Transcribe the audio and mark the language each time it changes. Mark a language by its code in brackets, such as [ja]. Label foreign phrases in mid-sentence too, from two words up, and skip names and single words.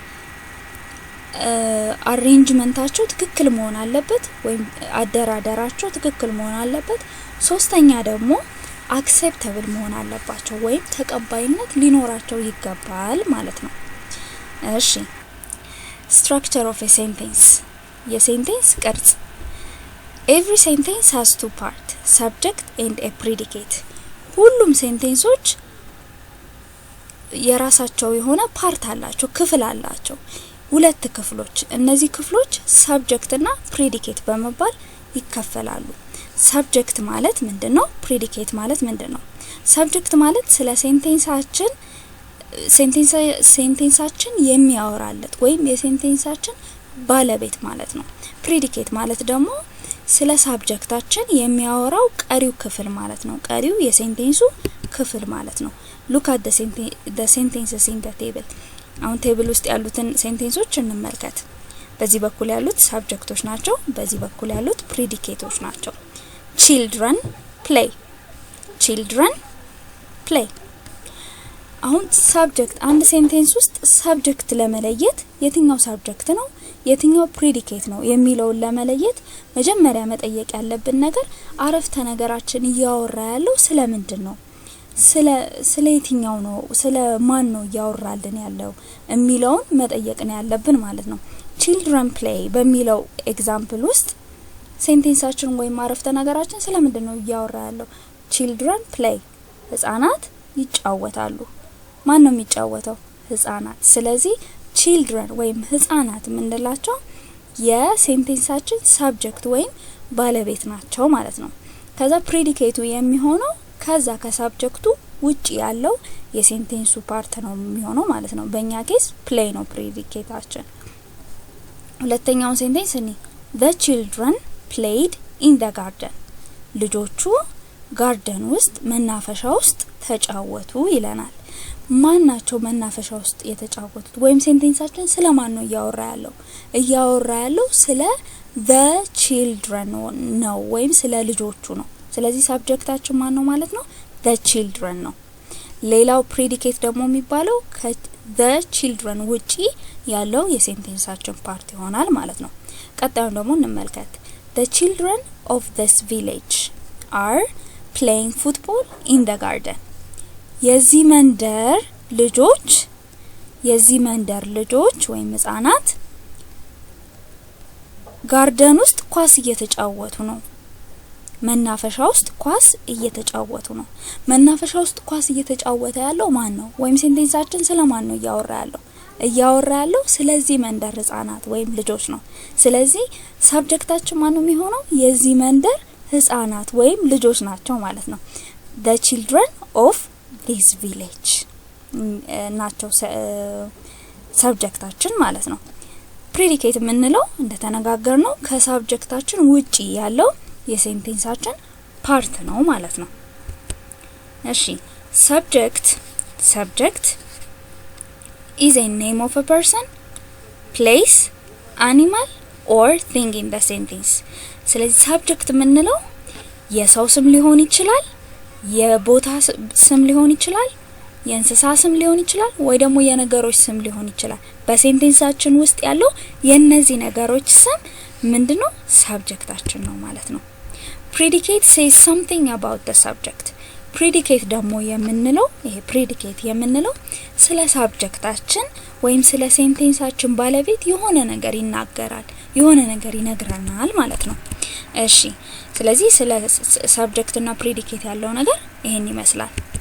[am] አሬንጅመንታቸው ትክክል መሆን አለበት ወይም አደራደራቸው ትክክል መሆን አለበት ሶስተኛ ደግሞ አክሴፕታብል መሆን አለባቸው ወይም ተቀባይነት ሊኖራቸው ይገባል ማለት ነው እሺ [en] structure of a sentence [am] የሴንቴንስ ቅርጽ [en] every sentence has two parts subject and a predicate [am] ሁሉም ሴንቴንሶች የራሳቸው የሆነ ፓርት አላቸው ክፍል አላቸው ሁለት ክፍሎች እነዚህ ክፍሎች subject እና predicate በመባል ይከፈላሉ subject ማለት ምንድነው predicate ማለት ምንድነው subject ማለት ስለ ሴንቴንሳችን የሚያወራለት ወይም የሴንቴንሳችን ባለቤት ማለት ነው predicate ማለት ደግሞ ስለ ሳብጀክታችን የሚያወራው ቀሪው ክፍል ማለት ነው ቀሪው የሴንቴንሱ ክፍል ማለት ነው [en] look at the sentences in the table [am] አሁን ቴብል ውስጥ ያሉትን ሴንቴንሶች እንመልከት በዚህ በኩል ያሉት ሳብጀክቶች ናቸው በዚህ በኩል ያሉት ፕሪዲኬቶች ናቸው [en] children play [am] አሁን ሳብጀክት አንድ ሴንቴንስ ውስጥ ሳብጀክት ለመለየት የትኛው ሳብጀክት ነው የትኛው ፕሪዲኬት ነው የሚለውን ለመለየት መጀመሪያ መጠየቅ ያለብን ነገር አረፍተ ነገራችን ያወራ ያለው ስለምንድነው ስለ የትኛው ነው ስለ ማን ነው ያወራልን ያለው የሚለውን መጠየቅ ነው ያለብን ማለት ነው children play በሚለው ኤግዛምፕል ውስጥ ሴንቴንሳችን ወይም አረፍተ ነገራችን ስለምንድነው ያወራ ያለው [en] children play [am] ህፃናት ይጫወታሉ ማን ነው የሚጫወተው ህፃናት ስለዚህ children ወይም ህፃናት ምንላቸው የሴንቴንሳችን ሳብጀክት ወይም ባለቤት ናቸው ማለት ነው ከዛ ፕሪዲኬቱ የሚሆነው ከዛ ከሳብጀክቱ ውጪ ያለው የሴንቴንሱ ፓርት ነው የሚሆነው ማለት ነው በእኛ ኬስ play ነው ፕሪዲኬታችን ሁለተኛው ሴንቴንስ እኔ [en] the children played in the garden [am] ልጆቹ ጋርደን ውስጥ መናፈሻ ውስጥ ተጫወቱ ይለናል ማናቸው መናፈሻ ውስጥ የተጫወቱት ወይም ሴንቴንሳችን ስለማን ነው ያወራ ያለው ስለ [en] the children [am] ነው ወይም ስለ ልጆቹ ነው ስለዚህ ሳብጀክታችን ማን ነው ማለት ነው [en] the children [am] ነው ሌላው ፕሪዲኬት ደግሞ የሚባለው [en] the children [am] ውጪ ያለው የሴንቴንሳችን ፓርት ይሆናል ማለት ነው ቀጣዩን ደግሞ እንመልከት [en] the children of this village are playing football in the garden [am] የዚህ መንደር ልጆች ወይም ህፃናት ጋርደን ውስጥ ኳስ እየተጫወቱ ነው መናፈሻ ውስጥ ኳስ እየተጫወቱ ነው መናፈሻ ውስጥ ኳስ እየተጫወተ ያለው ማን ነው ወይም ሴንቴንሳችን ስለማን ነው እያወራ ያለው ስለዚህ መንደር ህፃናት ወይም ልጆች ነው ስለዚህ ሰብጀክታችን ማን ነው የሚሆነው የዚህ መንደር ህፃናት ወይም ልጆች ናቸው ማለት ነው [en] the children of this village [am] ናቸው ሰብጀክታችን ማለት ነው predicate የምንለው እንደተነጋገርነው ከሰብጀክታችን ውጪ ያለው የሴንቴንሳችን ፓርት ነው ማለት ነው እሺ [en] subject is a name of a person place animal or thing in the sentence [am] ስለዚህ subject የምንለው የሰው ስም ሊሆን ይችላል የቦታ ስም ሊሆን ይችላል የእንስሳ ስም ሊሆን ይችላል ወይ ደግሞ የነገሮች ስም ሊሆን ይችላል በሴንቴንሳችን ውስጥ ያለው የነዚህ ነገሮች ስም ምንድነው ሰብጀክታችን ነው ማለት ነው [en] predicate says something about the subject [am] predicate ደግሞ የምንለው ይሄ predicate የምንለው ስለ ሰብጀክታችን ወይም ስለ ሴንቴንሳችን ባለቤት የሆነ ነገር ይናገራል የሆነ ነገር ይነግረናል ማለት ነው እሺ ስለዚህ ስለ subject እና predicate ያለው ነገር ይሄን ይመስላል